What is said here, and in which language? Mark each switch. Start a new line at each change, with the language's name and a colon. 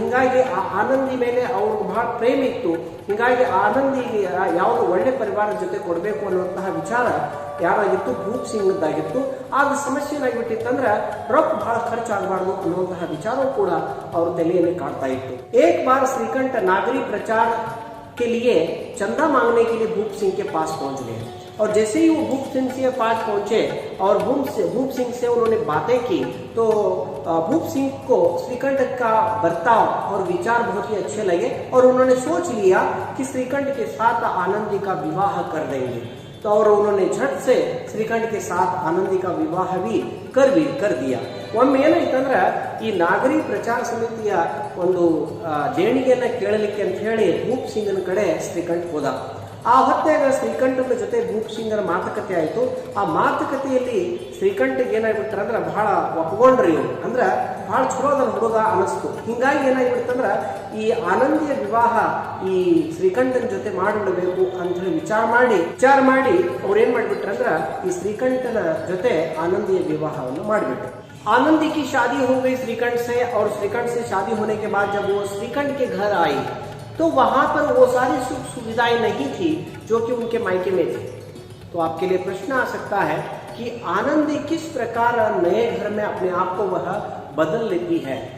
Kannada: ಹಿಂಗಾಗಿ ಆ ಆನಂದಿ ಮೇಲೆ ಅವ್ರಿಗೆ ಬಹಳ ಪ್ರೇಮ ಇತ್ತು। ಹಿಂಗಾಗಿ ಆನಂದಿಗೆ ಯಾವುದು ಒಳ್ಳೆ ಪರಿವಾರದ ಜೊತೆ ಕೊಡಬೇಕು ಅನ್ನುವಂತಹ ವಿಚಾರ ಯಾರಾಗಿತ್ತು? ಭೂಪ್ ಸಿಂಗ್ದಾಗಿತ್ತು। ಆಗ ಸಮಸ್ಯೆ ಏನಾಗ್ಬಿಟ್ಟಿತ್ತಂದ್ರೆ ರೊಕ್ಕ ಬಹಳ ಖರ್ಚಾಗಬಾರ್ದು ಅನ್ನುವಂತಹ ವಿಚಾರವೂ ಕೂಡ ಅವ್ರ ತಲೆಯಲ್ಲಿ ಕಾಡ್ತಾ ಇತ್ತು।
Hindi: एक बार श्रीकंठ नागरी प्रचार के लिए चंदा मांगने के लिए भूप सिंह के पास पहुंच गए। और जैसे ही वो भूप सिंह के पास पहुंचे और भूप सिंह से उन्होंने बातें की तो भूप सिंह को श्रीकंठ का बर्ताव और विचार बहुत ही अच्छे लगे और उन्होंने सोच लिया कि श्रीकंठ के साथ आनंदी का विवाह कर देंगे। तो और उन्होंने झट से श्रीकंठ के साथ आनंदी का विवाह भी कर दिया।
Kannada: ಒಮ್ಮೆ ಏನಾಯ್ತಂದ್ರೆ ಈ ನಾಗರಿ ಪ್ರಚಾರ ಸಮಿತಿಯ ಒಂದು ದೇಣಿಗೆಯನ್ನ ಕೇಳಲಿಕ್ಕೆ ಅಂತ ಹೇಳಿ ಭೂಪ್ ಸಿಂಗನ ಕಡೆ ಶ್ರೀಕಂಠ ಹೋದ। ಆ ಹೊತ್ತಾಗ ಶ್ರೀಕಂಠನ ಜೊತೆ ಭೂಪ್ ಸಿಂಗನ ಮಾತುಕತೆ ಆಯಿತು। ಆ ಮಾತುಕತೆಯಲ್ಲಿ ಶ್ರೀಕಂಠಗೆ ಏನಾಗ್ಬಿಟ್ರ ಅಂದ್ರೆ ಬಹಳ ಒಪ್ಕೊಂಡ್ರಿ ಇವ್ರು, ಅಂದ್ರೆ ಬಹಳ ಚಲೋದ ಹುಡುಗ ಅನಿಸ್ತು। ಹಿಂಗಾಗಿ ಏನಾಗ್ಬಿಡ್ತಂದ್ರ ಈ ಆನಂದಿಯ ವಿವಾಹ ಈ ಶ್ರೀಕಂಠನ ಜೊತೆ ಮಾಡಿಬಿಡಬೇಕು ಅಂತ ಹೇಳಿ ವಿಚಾರ ಮಾಡಿ ಅವ್ರು ಏನ್ ಮಾಡ್ಬಿಟ್ರ ಅಂದ್ರ ಈ ಶ್ರೀಕಂಠನ ಜೊತೆ ಆನಂದಿಯ ವಿವಾಹವನ್ನು ಮಾಡಿಬಿಟ್ರು।
Hindi: आनंदी की शादी हो गई श्रीकंठ से, और श्रीकंठ से शादी होने के बाद जब वो श्रीकंठ के घर आई तो वहां पर वो सारी सुख सुविधाएं नहीं थी जो कि उनके मायके में थी। तो आपके लिए प्रश्न आ सकता है कि आनंदी किस प्रकार नए घर में अपने आप को वह बदल लेती है।